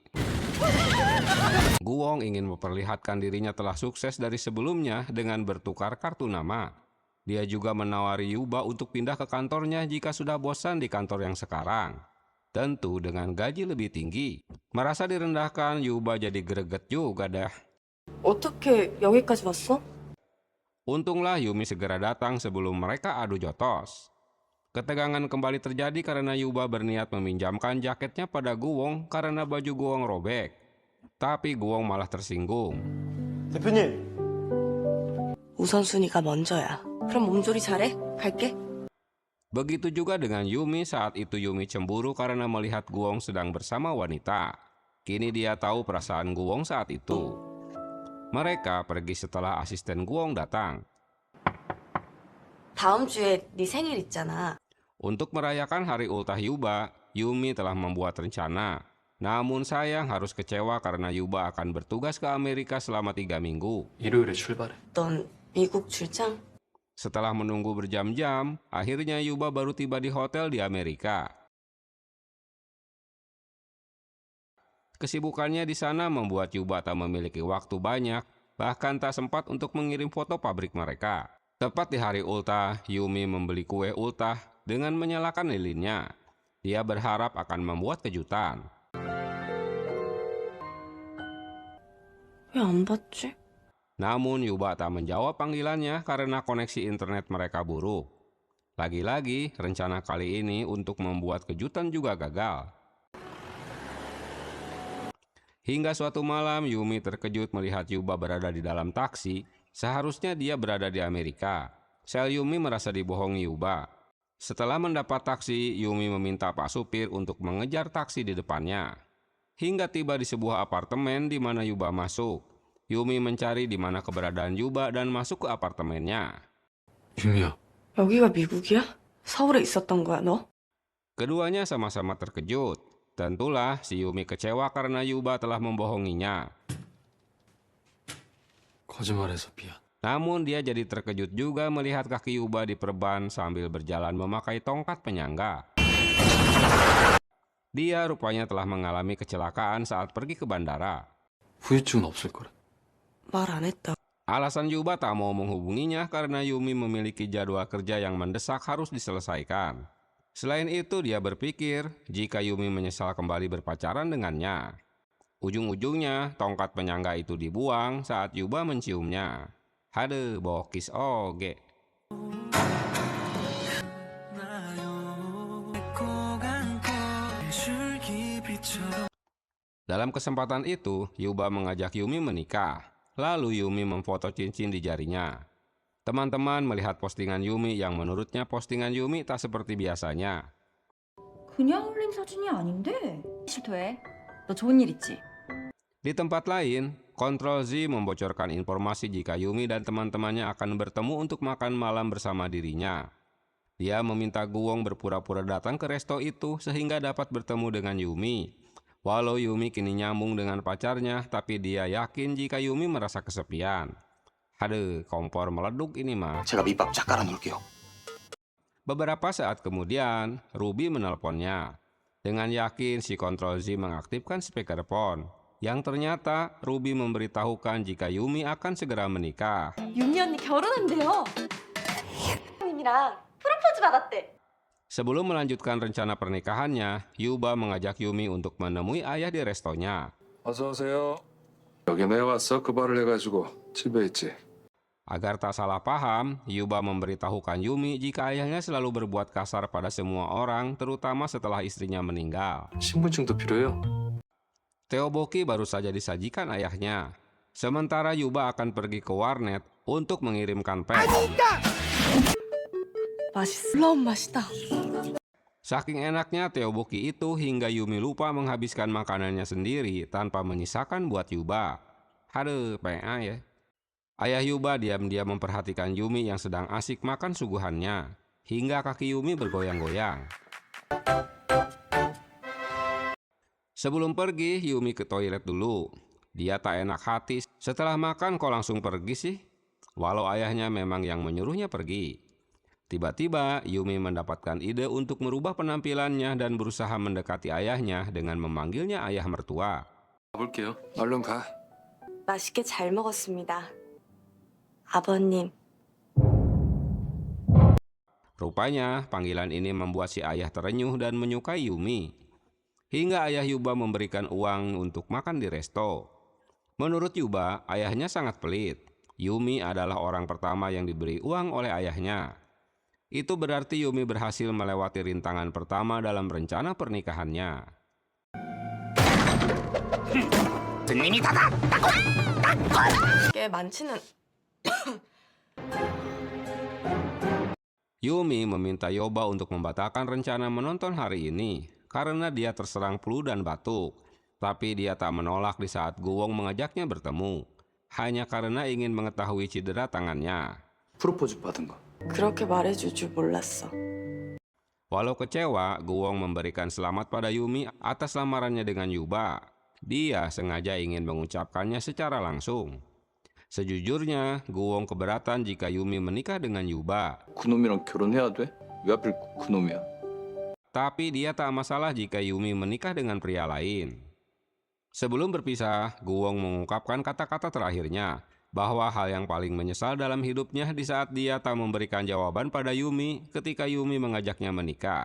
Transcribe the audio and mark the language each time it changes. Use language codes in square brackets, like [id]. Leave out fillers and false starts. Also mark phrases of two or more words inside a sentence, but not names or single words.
[id] Guwong ingin memperlihatkan dirinya telah sukses dari sebelumnya dengan bertukar kartu nama. Dia juga menawari Yuba untuk pindah ke kantornya jika sudah bosan di kantor yang sekarang. Tentu dengan gaji lebih tinggi. Merasa direndahkan, Yuba jadi greget juga dah. [ko] 어떻게 여기까지 왔어? [id] Untunglah Yumi segera datang sebelum mereka adu jotos. Ketegangan kembali terjadi karena Yuba berniat meminjamkan jaketnya pada Guwong karena baju Guwong robek. Tapi Guwong malah tersinggung. [ko] 대표님. 우선순위가 먼저야. 그럼 몸조리 잘해? 갈게. [id] Begitu juga dengan Yumi. Saat itu Yumi cemburu karena melihat Guwong sedang bersama wanita. Kini dia tahu perasaan Guwong saat itu. Mereka pergi setelah asisten Guwong datang. [ko] 다음 주에 네 생일 있잖아. [id] Untuk merayakan hari ultah Yuba, Yumi telah membuat rencana. Namun sayang harus kecewa karena Yuba akan bertugas ke Amerika selama 3 minggu. [ko] 일요일에 출발해. 넌 미국 출장? [id] Setelah menunggu berjam-jam, akhirnya Yuba baru tiba di hotel di Amerika. Kesibukannya di sana membuat Yuba tak memiliki waktu banyak, bahkan tak sempat untuk mengirim foto pabrik mereka. Tepat di hari ultah, Yumi membeli kue ultah dengan menyalakan lilinnya. Dia berharap akan membuat kejutan. [ko] 왜 안 받지? [id] Namun Yuba tak menjawab panggilannya karena koneksi internet mereka buruk. Lagi-lagi, rencana kali ini untuk membuat kejutan juga gagal. Hingga suatu malam, Yumi terkejut melihat Yuba berada di dalam taksi. Seharusnya dia berada di Amerika. Sel Yumi merasa dibohongi Yuba. Setelah mendapat taksi, Yumi meminta Pak Supir untuk mengejar taksi di depannya. Hingga tiba di sebuah apartemen di mana Yuba masuk. Yumi mencari di mana keberadaan Yuba dan masuk ke apartemennya. [ko] 유미야, 여기가 미국이야? 서울에 있었던 거야, 너? [id] Keduanya sama-sama terkejut. Tentulah si Yumi kecewa karena Yuba telah membohonginya. [ko] 거짓말해서 미안. [id] Namun dia jadi terkejut juga melihat kaki Yuba diperban sambil berjalan memakai tongkat penyangga. Dia rupanya telah mengalami kecelakaan saat pergi ke bandara. [ko] 후유증은 없을 거래. 말 안 했다. [id] Alasan Yuba tak mau menghubunginya karena Yumi memiliki jadwal kerja yang mendesak harus diselesaikan. Selain itu, dia berpikir jika Yumi menyesal kembali berpacaran dengannya. Ujung-ujungnya, tongkat penyangga itu dibuang saat Yuba menciumnya. [su] Hade, bokis oge. [id] Dalam kesempatan itu, Yuba mengajak Yumi menikah. Lalu Yumi memfoto cincin di jarinya. Teman-teman melihat postingan Yumi yang menurutnya postingan Yumi tak seperti biasanya. [ko] 그냥 올린 사진이 아닌데. 실토해. 너 좋은 일 있지? [id] Di tempat lain, Kontrol Z membocorkan informasi jika Yumi dan teman-temannya akan bertemu untuk makan malam bersama dirinya. Dia meminta Guwong berpura-pura datang ke resto itu sehingga dapat bertemu dengan Yumi. Walau Yumi kini nyambung dengan pacarnya, tapi dia yakin jika Yumi merasa kesepian. Aduh, kompor meleduk ini mah. [ko] 제가 밑밥 쫙 깔아놓을게요. [id] Beberapa saat kemudian, Ruby menelponnya. Dengan yakin si Kontrol Z mengaktifkan speakerphone. Yang ternyata Ruby memberitahukan jika Yumi akan segera menikah. [ko] 유미 언니 결혼한대요. 님이랑 프로포즈 받았대. [id] Sebelum melanjutkan rencana pernikahannya, Yuba mengajak Yumi untuk menemui ayah di restonya. [ko] 어서 오세요. 여기 내 왔어. 그 말을 해가지고 집에 있지. [id] Agar tak salah paham, Yuba memberitahukan Yumi jika ayahnya selalu berbuat kasar pada semua orang, terutama setelah istrinya meninggal. [ko] 신분증도 필요해요. [id] Teoboki baru saja disajikan ayahnya. Sementara Yuba akan pergi ke warnet untuk mengirimkan pet. [ko] 맛있어. 맛있다. [id] Saking enaknya teoboki itu hingga Yumi lupa menghabiskan makanannya sendiri tanpa menyisakan buat Yuba. Aduh, PA ya. Ayah Yuba diam-diam memperhatikan Yumi yang sedang asik makan suguhannya, hingga kaki Yumi bergoyang-goyang. Sebelum pergi, Yumi ke toilet dulu. Dia tak enak hati, setelah makan kok langsung pergi sih? Walau ayahnya memang yang menyuruhnya pergi. Tiba-tiba, Yumi mendapatkan ide untuk merubah penampilannya dan berusaha mendekati ayahnya dengan memanggilnya ayah mertua. [ko] 가볼게요. 얼른 가. 맛있게 잘 먹었습니다. 아버님. [id] Rupanya, panggilan ini membuat si ayah terenyuh dan menyukai Yumi. Hingga ayah Yuba memberikan uang untuk makan di resto. Menurut Yuba, ayahnya sangat pelit. Yumi adalah orang pertama yang diberi uang oleh ayahnya. Itu berarti Yumi berhasil melewati rintangan pertama dalam rencana pernikahannya. [ko] 꽤 많지는. [id] Yumi meminta Yoba untuk membatalkan rencana menonton hari ini karena dia terserang flu dan batuk. Tapi dia tak menolak di saat Guwong mengajaknya bertemu, hanya karena ingin mengetahui cedera tangannya. [ko] 프로포즈 받은 거. 그렇게 말해줄 줄 몰랐어. [id] Walau kecewa, Guwong memberikan selamat pada Yumi atas lamarannya dengan Yuba. Dia sengaja ingin mengucapkannya secara langsung. Sejujurnya, Guwong keberatan jika Yumi menikah dengan Yuba. [ko] 그놈이랑 결혼해야 돼? 왜 하필 그놈이야? [id] Tapi dia tak masalah jika Yumi menikah dengan pria lain. Sebelum berpisah, Guwong mengungkapkan kata-kata terakhirnya, bahwa hal yang paling menyesal dalam hidupnya di saat dia tak memberikan jawaban pada Yumi ketika Yumi mengajaknya menikah.